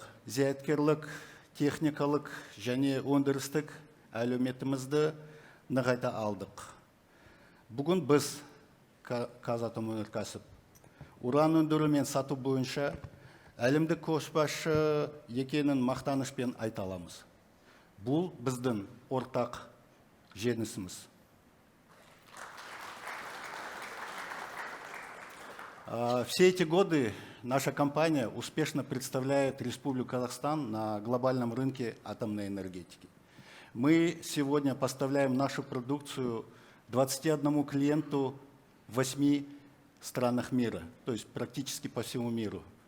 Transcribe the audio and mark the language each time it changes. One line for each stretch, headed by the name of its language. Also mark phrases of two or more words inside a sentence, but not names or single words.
Kazakh: Зияткерлік, техникалық және өндірістік әлеуметімізді нығайта алдық. Бүгін біз Қазатомөнеркәсіп уран өндіру мен сату бойынша әлемдік көшбасшы екенін мақтанышпен айта аламыз. Бұл біздің ортақ жеңісіміз.
Russian: Все эти годы наша компания успешно представляет Республику Казахстан на глобальном рынке атомной энергетики. Мы сегодня поставляем нашу продукцию 21 клиенту в 8 странах мира, то есть практически по всему миру.